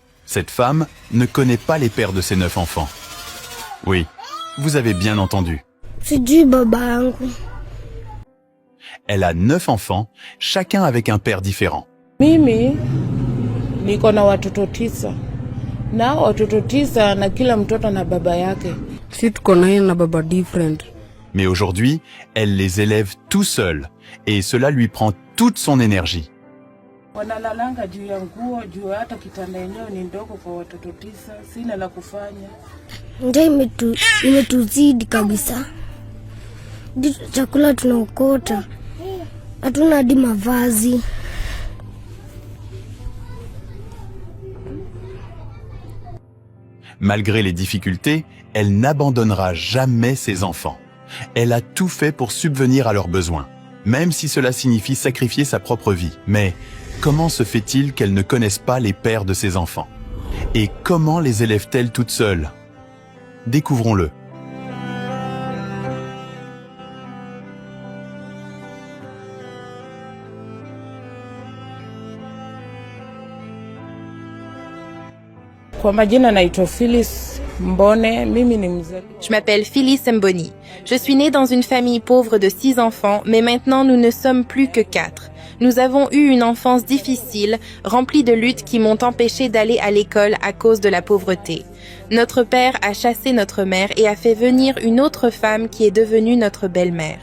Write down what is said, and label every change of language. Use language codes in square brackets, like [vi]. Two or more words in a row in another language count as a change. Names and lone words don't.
[fr] Cette femme ne connaît pas les pères de ses 9 enfants. Oui, vous avez bien entendu. [sw] Sijui baba yangu. [fr] Elle a 9 enfants, chacun avec un père différent. [sw] Mimi niko na watoto 9. Na watoto 9 na kila mtoto na baba yake. Si tuko na yeye na baba different. [fr] Mais aujourd'hui, elle les élève tout seule et cela lui prend toute son énergie. [sw] Wanalalanga juu ya nguo, juu hata kitanda yenyewe ni ndogo kwa watoto 9, sina la kufanya. Njaa imetuzidi kabisa. Chakula tunaokota. Hatuna hadi mavazi. [fr] Malgré les difficultés, elle n'abandonnera jamais ses enfants. Elle a tout fait pour subvenir à leurs besoins, même si cela signifie sacrifier sa propre vie. Mais comment se fait-il qu'elle ne connaisse pas les pères de ses enfants? Et comment les élève-t-elle toute seule? Découvrons-le. [sw] Kwa majina naitwa Phyllis Mbone, mimi ni mzee. [fr] Je m'appelle Phyllis Mboni. Je suis née dans une famille pauvre de 6 enfants, mais maintenant nous ne sommes plus que 4. Nous avons eu une enfance difficile, remplie de luttes qui m'ont empêché d'aller à l'école à cause de la pauvreté. Notre père a chassé notre mère et a fait venir une autre femme qui est devenue notre belle-mère.